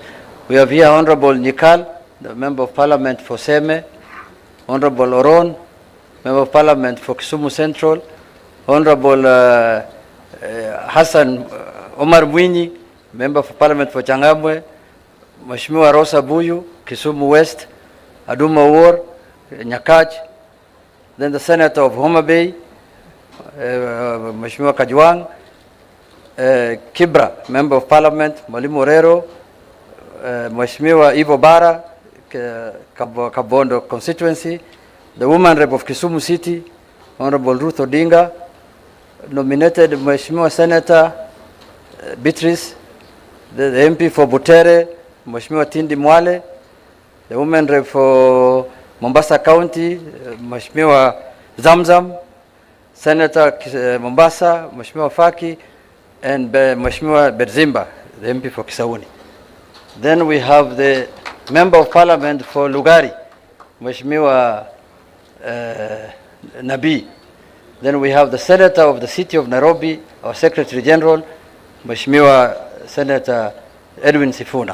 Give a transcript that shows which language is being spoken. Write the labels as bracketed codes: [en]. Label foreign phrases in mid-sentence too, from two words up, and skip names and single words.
[en] We have here Honorable Nyikal, the Member of Parliament for Seme, Honorable Oron, Member of Parliament for Kisumu Central, Honorable Hassan Omar Mwinyi, Member of Parliament for Changamwe, Mheshimiwa Rosa Buyu, Kisumu West, Aduma War, Nyakach, then the Senator of Homa Bay, Mheshimiwa Kajwang, Kibra, Member of Parliament, Mwalimu Orero, Mheshimiwa Ivo Bara, Kabondo constituency, the Woman Rep of Kisumu City, Honorable Ruth Odinga, nominated Mheshimiwa Senator Beatrice, the MP for Butere, Mheshimiwa Tindi Mwale, the women rep for Mombasa County, Mheshimiwa Zamzam, Senator Mombasa, Mheshimiwa Faki, and Mheshimiwa Berzimba, the MP for Kisauni. Then we have the Member of Parliament for Lugari, Mheshimiwa Nabi. Then we have the Senator of the City of Nairobi, our Secretary General, Mheshimiwa Senator Edwin Sifuna.